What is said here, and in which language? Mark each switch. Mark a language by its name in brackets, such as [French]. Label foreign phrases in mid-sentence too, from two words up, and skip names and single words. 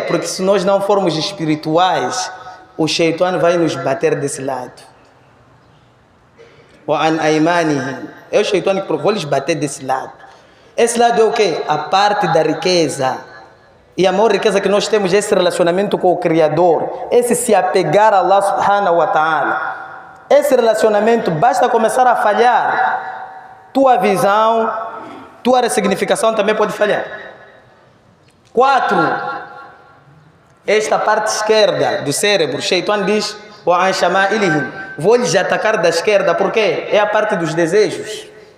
[Portuguese] Porque se nós não formos espirituais, o Shaitan vai nos bater desse lado. É o Shaitan que vou lhes bater desse lado. Esse lado é o quê? A parte da riqueza. E a maior riqueza que nós temos é esse relacionamento com o Criador. Esse se apegar a [Arabic] الله سبحانه وتعالى. [Portuguese] Esse relacionamento, basta começar a falhar, tua visão, tua ressignificação também pode falhar. 4, esta parte esquerda do cérebro, Shaitan diz, vou lhes atacar da esquerda, porque é a parte dos desejos.